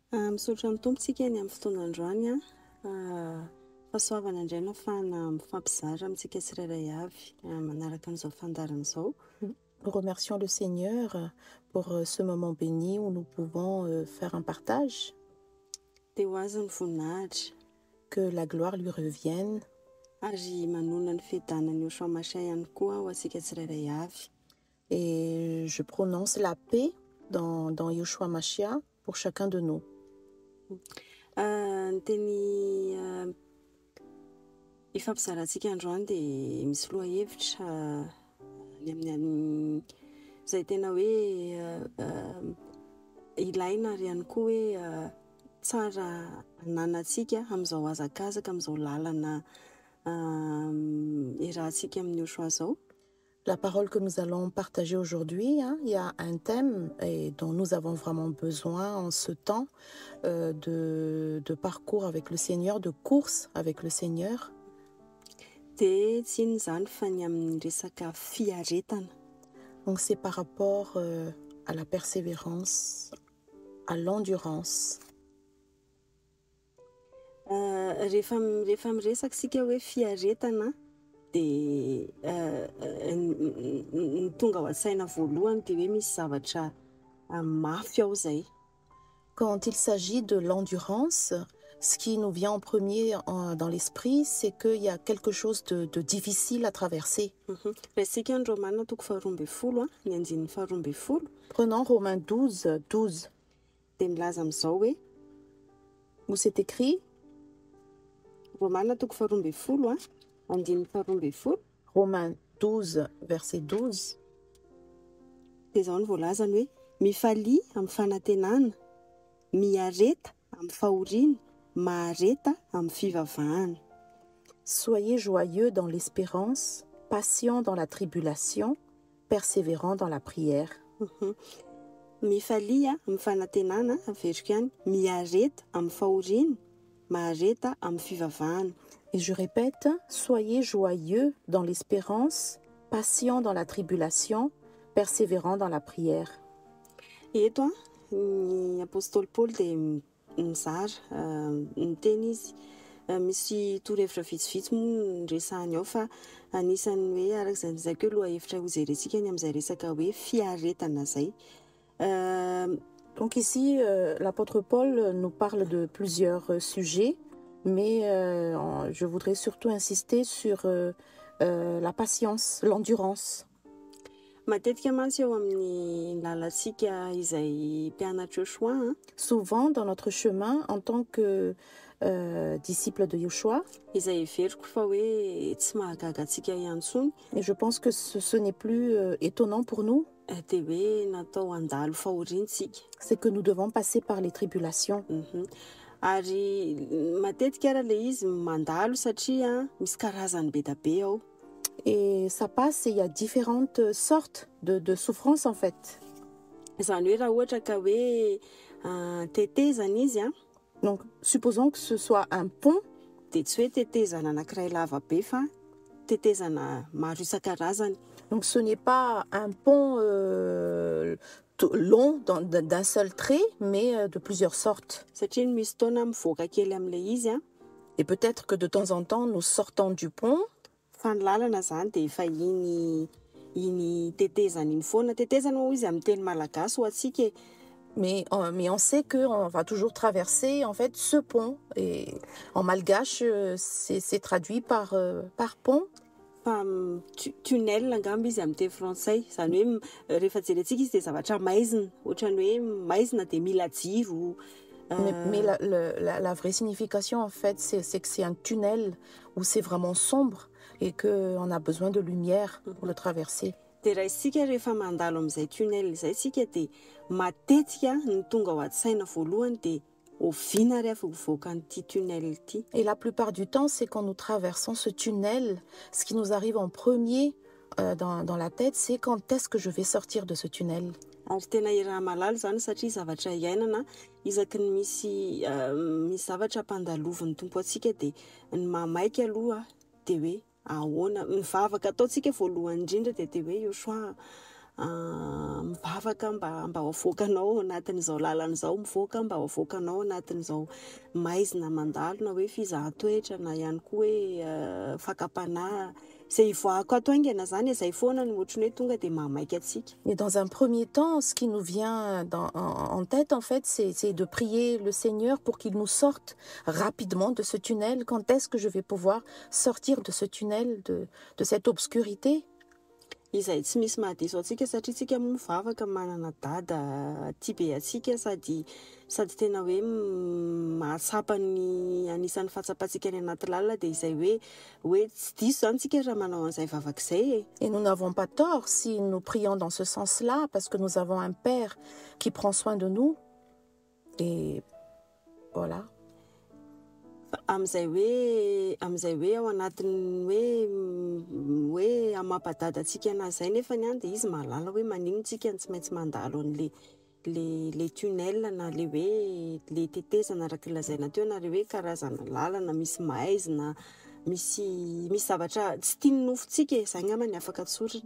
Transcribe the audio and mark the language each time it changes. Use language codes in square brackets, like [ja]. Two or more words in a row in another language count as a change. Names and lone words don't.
[mg] misaotra amin'ny tompontsika ny amin'ny fotoanandroany fahasoavana indray no ahafahana mifampizara amintsika tsirairay avy manaraka an'izao fandarana izao. [fr] Nous remercions le Seigneur pour ce moment béni où nous pouvons faire un partage. [mg] Dia ho azy ny voninahitra. [fr] Que la gloire lui revienne. [mg] Ary manona ny fiadanany Yoshua Mashiach ihany koa ho antsika tsirairay avy. [fr] Et je prononce la paix dans Yoshua Mashiach pour chacun de nous. [mg] Ny teny ifampizarantsika androany dia misy lohahevitra ny amin'ny izay tena hoe ilaina ary ihany koa hoe tsara ananantsika amin'izao hazakazaka amin'izao lalana irahantsika amin'ny Yoshua zao. [fr] La parole que nous allons partager aujourd'hui, il y a un thème dont nous avons vraiment besoin en ce temps de parcours avec le Seigneur, de course avec le Seigneur. Donc c'est par rapport à la persévérance, à l'endurance. [mg] Rehefa miresaka sika hoe fiaretana dia ny tonga ao an-tsaina voalohany dia hoe misy zavatra mafy ao zay. [fr] Quand il s'agit de l'endurance, ce qui nous vient en premier dans l'esprit, c'est qu'il y a quelque chose de difficile à traverser. [mg] Resika ny Romaina toko faharoa ambin'ny folo ny andinin'ny faharoa ambin'ny folo. [fr] Prenons Romains 12, 12. [mg] Dia milaza amin'izao hoe [fr] où c'est écrit [mg] Romaina toko faharoa ambin'ny folo andinin'ny faharoa ambin'ny folo. [fr] Romains 12, verset 12. [mg] Dia izao ny voalazany hoe mifalia amin'ny fanantenana, miareta amin'ny fahoriana, mahareta amin'ny fivavahana. [fr] Soyez joyeux dans l'espérance, patient dans la tribulation, persévérant dans la prière. [mg] Mifalia amin'ny fanantenana, averiko ihany, miareta amin'ny fahoriana, mahareta amin'ny fivavahana. [fr] Et je répète, soyez joyeux dans l'espérance, patient dans la tribulation, persévérant dans la prière. [mg] Eto ny apôstôly Paul dia mizara miteny izy misy torohevitra vitsivitsy moa nyresahany ao fa anisany hoe arak'izay nizaka hoe lohahevitra hojerentsika ny amin'izay resaka hoe fiaretana zay. [fr] Donc ici, l'apôtre Paul nous parle de plusieurs sujets, mais je voudrais surtout insister sur la patience, l'endurance. [mg] Matetika mantsy eo amin'ny lalantsika izay mpianatra Yoshua. [fr] Souvent dans notre chemin en tant que disciple de Yoshua. [mg] Izay veriko fa hoe tsy mahagaga antsika ihany tsony. [fr] Et je pense que ce n'est plus étonnant pour nous. [mg] Dia hoe natao handalo fahoriantsika. [fr] C'est que nous devons passer par les tribulations. [mg] Ary matetika ara le izy mandalo satria misy karazany be da be ao. [fr] Et ça passe et il y a différentes sortes de souffrances en fait. [mg] Izany hoe raha ohatra ka hoe tetezana izy [fr] donc supposons que ce soit un pont. [mg] Dia tsy hoe tetezana anankiray lava be fa tetezana maro isan-karazany. [fr] Donc ce n'est pas un pont long d'un seul trait, mais de plusieurs sortes. [mg] Satria misy taona mivoaka kely amin'le izy [fr] Et peut-être que de temps en temps nous sortons du pont. [mg] Fa ny lalana zany dia efa iny tetezana iny foana. Tetezana moa izy amin'ny teny malagasy ho antsika. [fr] Mais on sait qu'on va toujours traverser en fait ce pont. Et en malgache, c'est traduit par pont. [mg] Tunnel angamba izy amin'ny teny frantsay. Zany hoe rehefa jerentsika izy dia zavatra maizina. Ohatrany hoe maizina dia mila jiro. [fr] Mais la vraie signification en fait, c'est que c'est un tunnel où c'est vraiment sombre et qu'on a besoin de lumière pour le traverser. [mg] Dia raha isika rehefa mandalo amin'izay tunnel izay sika dia matetika ny tonga ao an-tsaina voalohany dia oviana ary avy mivoaka an'ity tunnel ity. [fr] Et la plupart du temps, c'est quand nous traversons ce tunnel, ce qui nous arrive en premier dans la tête, c'est quand est-ce que je vais sortir de ce tunnel. [mg] Ary tena iraha malalo zany satria zavatra iainana isaky ny misy zavatra ampandalovan'ny tompo atsika dia ny mamaika aloha dia hoe ahoana mivavaka ataontsika voalohany indrindra dia hoe Yoshua mivavaka mba hoavoakanao anatin'izao lalan'izao, mivoaka mba hoavoakanao anatin'izao maizina mandalo, na hoe fizahan-toetra, na ihany koa hoe fakapanahy. Izay ivoahako ato haingana zany izay foana no ohatran'ny hoe tonga dia mahamaika antsika. [fr] Et dans un premier temps, ce qui nous vient en tête, en fait, c'est de prier le Seigneur pour qu'il nous sorte rapidement de ce tunnel. Quand est-ce que je vais pouvoir sortir de ce tunnel, de cette obscurité? [mg] Izay tsy misy mahadiso antsika satria tsika moa mivavaka manana dada tia be antsika, sady tena hoe mahatsapa ny anisan'ny fatsapantsika any anaty lalina, dia izay hoe tsy diso zany tsika raha manao an'izay vavaka izay. [fr] Et nous n'avons pas tort si nous prions dans ce sens-là, parce que nous avons un Père qui prend soin de nous. Et voilà. [mg] Amizay hoe ao anatin'ny hoe amampadadantsika an'azy zay nefany dia izy mahalala hoe manino tsika tsy maintsy mandalo le tunnel, na le hoe le tetezana araka lazaina teo, na le hoe karazana lalana misy maizina, misy zavatra tsy tiany nofontsika, zay angamba ny afaka tsorina.